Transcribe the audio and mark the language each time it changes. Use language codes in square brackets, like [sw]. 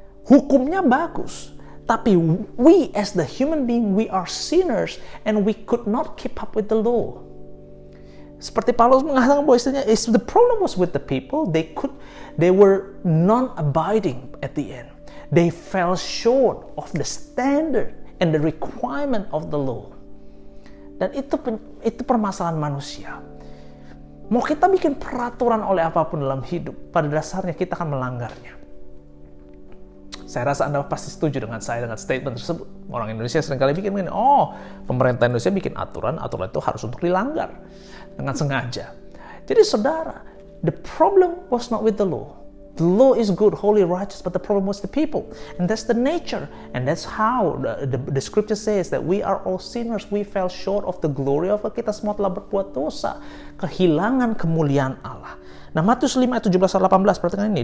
[id] Hukumnya bagus, tapi [en] we as the human being, we are sinners and we could not keep up with the law. [id] Seperti Paulus mengatakan bahwa istilahnya, [en] the problem was with the people, they were non-abiding at the end. They fell short of the standard and the requirement of the law. [id] Dan itu permasalahan manusia. Mau kita bikin peraturan oleh apapun dalam hidup, pada dasarnya kita akan melanggarnya. Saya rasa Anda pasti setuju dengan saya dengan statement tersebut. Orang Indonesia seringkali bikin begini, pemerintah Indonesia bikin aturan itu harus untuk dilanggar dengan sengaja. Jadi saudara, [en] the problem was not with the law. The law is good, holy, righteous, but the problem was the people. And that's the nature. And that's how the scripture says that we are all sinners. We fell short of the glory of God. [id] Kita semua telah berbuat dosa. Kehilangan kemuliaan Allah. Nah, Matius 5, 17-18, perhatikan ini.